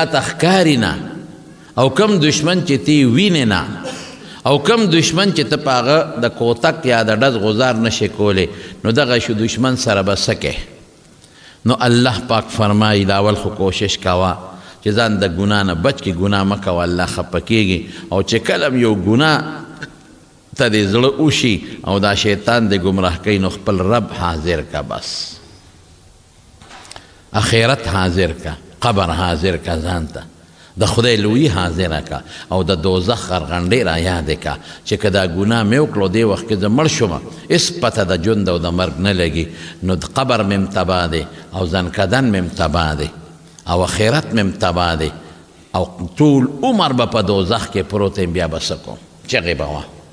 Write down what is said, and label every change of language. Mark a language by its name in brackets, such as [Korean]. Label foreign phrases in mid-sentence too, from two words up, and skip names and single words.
[Pashto] ته ښکاري نه او کم دشمن چې تی وینې نه او کم دشمن چې ته په هغه د کوتک یا د ډز غزار نشې کولی نو دغه شو دشمن سره به څه کې نو الله پاک فرمایي دا اول خو کوشش کوه چې ځان د ګناه نه بچ کې ګناه مه کوه الله خفه کېږي او چې کله یو ګناه ته دې زړه وشي او دا شیطان دې ګمراه کوي نو خپل رب حاضر کا بس اخرت حاضر کا قبر حاضر کا ځان ته د خدای لویی حاضره کا او د دوزخ غرغنډې را یادې کا چې که دا ګناه مې وکړو دې وخت کې زه مړ شومه هېڅ پته د ژوند او د مرګ نه لګي نو د قبر مې تباه دی او ځنکدن مې تباه دی او اخرت مې تباه دی او ټول عمر به په دوزخ کې پروت یم بیا به څه کوم چغې به وه